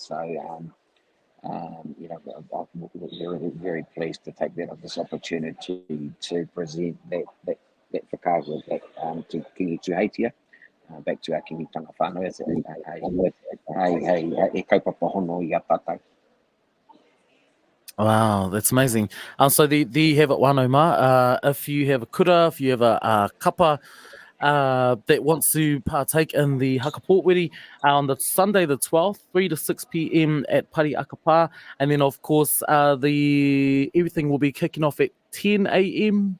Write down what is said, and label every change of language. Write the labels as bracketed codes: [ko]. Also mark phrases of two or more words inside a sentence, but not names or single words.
[en] So, we're very pleased to take this opportunity to present that whakaaro to Kīngi Tūheitia, back to our Kīngitanga whānau as [mi] e kaupapa hono I a tātou. [en] Wow, that's amazing. So there you have it, Wānauma. If you have a kura, if you have a kapa that wants to partake in the Haka Pōtwiri on the Sunday the 12th, 3 to 6 p.m. at Parihaka, and then of course everything will be kicking off at 10 a.m.